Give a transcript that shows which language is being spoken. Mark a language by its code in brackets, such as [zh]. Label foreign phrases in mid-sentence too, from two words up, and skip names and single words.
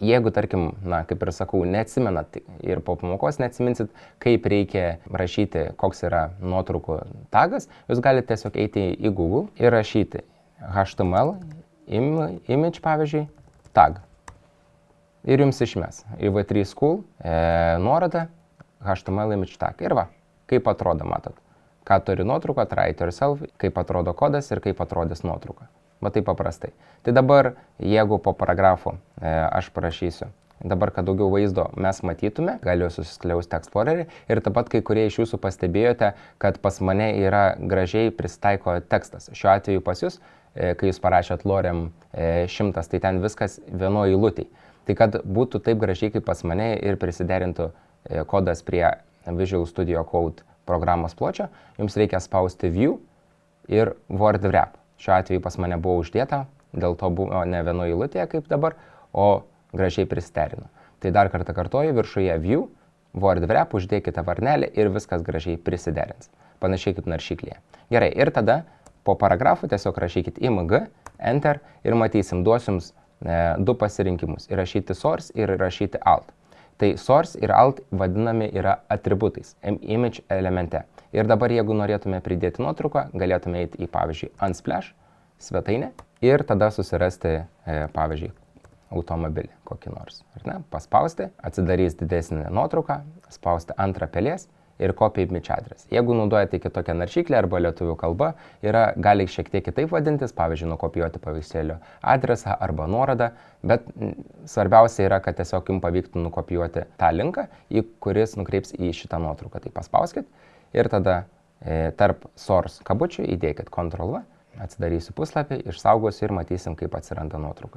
[lt] Jeigu, tarkim, kaip ir sakau, neatsimenat ir po pamokos neatsiminsit, kaip reikia rašyti, koks yra nuotraukų tagas, jūs galite tiesiog eiti į Google ir rašyti [en] HTML image, [lt] pavyzdžiui, tag. Ir jums išmes IV3 School nuorodą [en] HTML image tag. [lt] Ir va, kaip atrodo, matot. Ką turi nuotrauka, [en] try it yourself, [lt] kaip atrodo kodas ir kaip atrodys nuotrauka. Va taip paprastai. Tai dabar, jeigu po paragrafu aš parašysiu, dabar, kad daugiau vaizdo mes matytume, galiu susiskliausti Explorerį ir taip pat kai kurie iš jūsų pastebėjote, kad pas mane yra gražiai prisitaiko tekstas. Šiuo atveju pas jūs, kai jūs parašėt lorem 100, tai ten viskas vienoje eilutėje. Tai kad būtų taip gražiai kaip pas mane ir prisiderintų kodas prie Visual Studio Code programos pločio, jums reikia spausti View ir [en] Word Wrap. [lt] Šiuo atveju pas mane buvo uždėta dėl to buvo ne vienoje eilutėje kaip dabar, o gražiai prisiderino. Tai dar kartą kartoju, viršuje [en] view, word wrap, [lt] uždėkite varnelį ir viskas gražiai prisiderins. Panašiai kaip naršyklėje. Gerai, ir tada po paragrafų tiesiog rašykit img, enter ir matysim, duosiu jums du pasirinkimus. Įrašyti source ir įrašyti alt. Tai source ir alt vadinami yra atributais, image elemente. Ir dabar, jeigu norėtume pridėti nuotrauką, galėtume eiti į, pavyzdžiui, Unsplash svetainę ir tada susirasti, pavyzdžiui, automobilį kokį nors. Ar ne? Paspausti, atsidarys didesnį nuotrauką, spausti antrą pelės ir [en] copy image address. [lt] Jeigu naudojate kitokią naršyklę arba lietuvių kalba, gali šiek tiek kitaip vadintis, pavyzdžiui, nukopijuoti paveikslėlio adresą arba nuorodą, bet svarbiausia yra, kad tiesiog jums pavyktų nukopijuoti tą linką, kuris nukreips į šitą nuotrauką. Tai paspauskit ir tada tarp source kabučių įdėkit Ctrl+V, atsidarysiu puslapį, išsaugosiu ir matysim, kaip atsiranda nuotrauka.